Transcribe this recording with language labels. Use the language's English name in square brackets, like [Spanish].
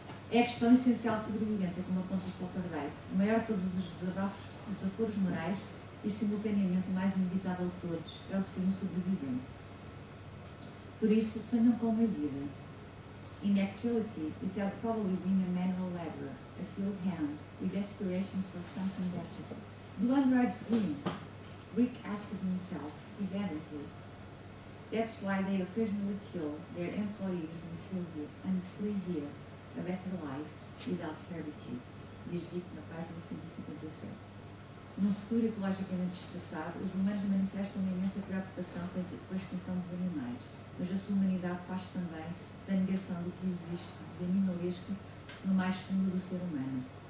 [Portuguese] É a questão essencial de sobrevivência, como aponta Sloterdijk, o maior de todos os desaforos morais e, simultaneamente, o mais inevitável de todos, é o de ser um sobrevivente. Por isso, sonham com uma vida. [English] In actuality, it had probably been a manual labor, a field hand, with aspirations for something better. Do androids dream? Rick asked himself, evidently. That's why they occasionally kill their employees and flee here, a better life, without servitude, [Portuguese] diz Dick na página 157. Num futuro ecologicamente expressado, os humanos manifestam uma imensa preocupação com a extinção dos animais, mas a sua humanidade faz também da negação do que existe de animalesco no mais fundo do ser humano.